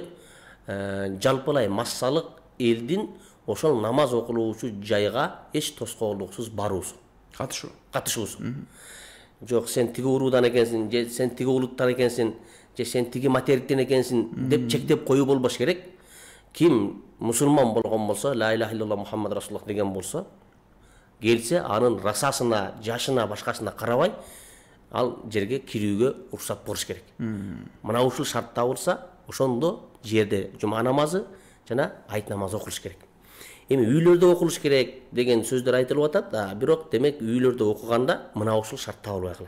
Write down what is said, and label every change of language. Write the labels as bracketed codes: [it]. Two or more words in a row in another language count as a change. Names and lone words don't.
[ky] Жалпылай массалык элдин ошол намаз окулуучу жайга эч тоскоолдуксуз баруусу. Катышуусу. Жок, сен тиги уруудан экенсиң, же сен тиги улуттан экенсиң, же сен тиги материктен экенсиң деп чектеп коюу болбош керек. Ким мусулман болгон болсо, [ar] لا إله إلا الله محمد رسول الله [ky] деген болсо, келсе анын расасына, жашына, башкасына карабай, ал жерге кирүүгө уруксат болуш керек. Мына ушул шарт табылса, ошондо жерде жума намазы жана айт намазы окулуш керек. Эми үйлөрдө окулуш керек деген сөздөр айтылып атат, бирок демек үйлөрдө окуганда мына ушул шарт табылбай калат.